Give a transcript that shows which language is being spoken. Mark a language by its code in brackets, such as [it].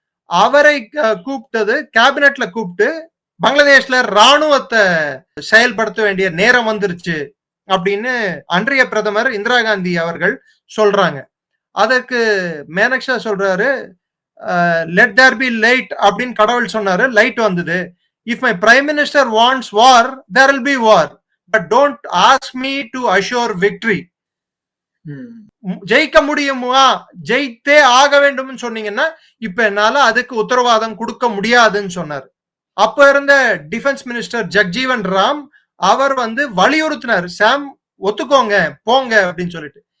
[ta] அவரை கூப்பிட்டது, கேபினெட்ல கூப்பிட்டு பங்களாதேஷ்ல ராணுவத்தை செயல்படுத்த வேண்டிய நேரம் வந்துருச்சு அப்படின்னு அன்றைய பிரதமர் இந்திரா காந்தி அவர்கள் சொல்றாங்க. அதற்கு மேனக்ஷா சொல்றாரு, [en] let there be light [ta] அப்படின்னு கடவுள் சொன்னாரு, லைட் வந்தது. [en] If my prime minister wants war, there will be war. But don't ask me to assure victory. [ta] ஜெயிக்க முடியுமா, ஜெயித்தே ஆக வேண்டும் சொன்னீங்கன்னா இப்ப என்னால அதுக்கு உத்தரவாதம் கொடுக்க முடியாதுன்னு சொன்னார். அப்ப இருந்த டிஃபென்ஸ் மினிஸ்டர் ஜக்ஜீவன் ராம் அவர் வந்து வலியுறுத்தினார், சாம் ஒத்துக்கோங்க போங்க அப்படின்னு சொல்லிட்டு.